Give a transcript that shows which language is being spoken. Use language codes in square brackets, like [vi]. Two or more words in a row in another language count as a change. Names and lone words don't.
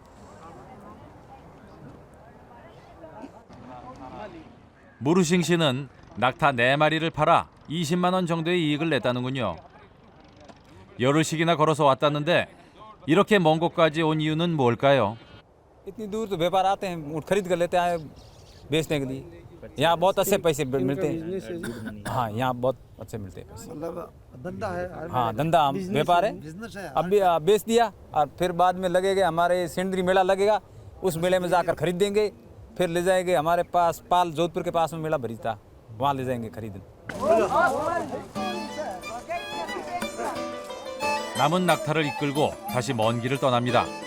[ko] 무르싱 씨는 낙타 4마리를 팔아 20만 원 정도의 이익을 냈다는군요. 열흘씩이나 걸어서 왔다는데 이렇게 먼 곳까지 온 이유는 뭘까요? [hi] इतनी दूर तो व्यापार आते हैं ऊँट खरीद कर लेते हैं बेचने के लिए यहाँ बहुत अच्छे पैसे मिलते हैं हाँ यहाँ बहुत अच्छे मिलते हैं पैसे धंधा है हाँ धंधा व्यापार है बिजनेस है अब भी बेच दिया और फिर बाद में लगेगा हमारे सेंद्री मेला लगेगा उस मेले में जाकर खरीद देंगे फिर ले जाएंगे हमारे पास पाल जोधपुर के पास में मेला भरी था वहाँ ले जाएंगे खरीदने [ko] 남은 낙타를 이끌고 다시 먼 길을 떠납니다.